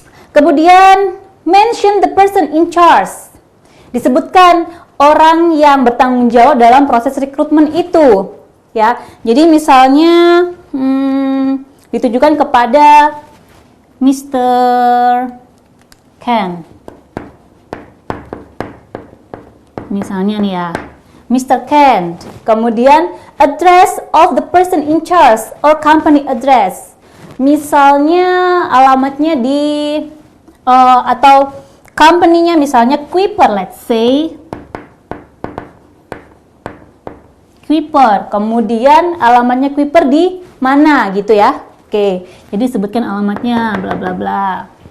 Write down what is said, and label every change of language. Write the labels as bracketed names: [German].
[English] Kemudian, mention the person in charge. [Indonesian] Disebutkan orang yang bertanggung jawab dalam proses rekrutmen itu. Ya, jadi misalnya ditujukan kepada Mr. Ken. Misalnya nih ya, Mr. Ken. [English] Kemudian address of the person in charge or company address. [Indonesian] Misalnya alamatnya di atau company-nya misalnya Kuiper, [English] let's say. [Indonesian] Kuiper. Kemudian alamatnya Kuiper di mana gitu ya. Oke, jadi sebutkan alamatnya bla bla bla.